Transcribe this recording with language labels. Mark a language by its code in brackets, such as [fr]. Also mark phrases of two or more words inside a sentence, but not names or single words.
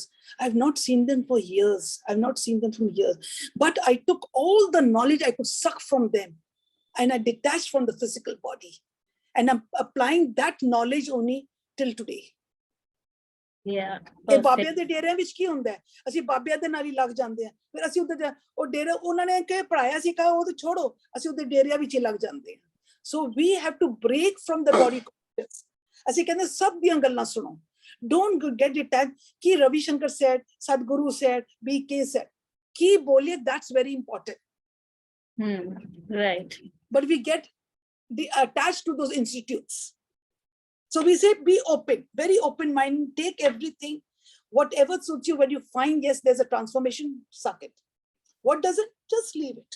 [en] I've not seen them for years. I've not seen them for years. But I took all the knowledge I could suck from them and I detached from the physical body. And I'm applying that knowledge only till today. Yeah. [pa] ਇਹ ਬਾਬਿਆਂ ਦੇ ਡੇਰਿਆਂ ਵਿੱਚ ਕੀ ਹੁੰਦਾ ਹੈ, ਅਸੀਂ ਬਾਬਿਆਂ ਦੇ ਨਾਲ ਹੀ ਲੱਗ ਜਾਂਦੇ ਹਾਂ, ਫਿਰ ਅਸੀਂ ਉਹਦੇ ਉਹ ਡੇਰੇ ਉਹਨਾਂ ਨੇ ਕਿ ਪੜਾਇਆ ਸੀ ਕਾ ਉਹ ਤਾਂ ਛੋੜੋ, ਅਸੀਂ ਉਹਦੇ ਡੇਰਿਆਂ ਵਿੱਚ ਹੀ ਲੱਗ ਜਾਂਦੇ ਹਾਂ। [en] So we have to break from the body conscious. [pa] ਅਸੀਂ ਕਹਿੰਦੇ ਸਭ ਦੀਆਂ ਗੱਲਾਂ ਸੁਣੋ, [en] don't get detached ਕਿ Ravi Shankar said, Sadhguru said, BK said, [pa] ਕੀ ਬੋਲੇ, [en] that's very important. Right. But we get attached to those institutes. So we say be open, very open mind, take everything, whatever suits you. When you find, yes, there's a transformation, suck it. What doesn't, just leave it.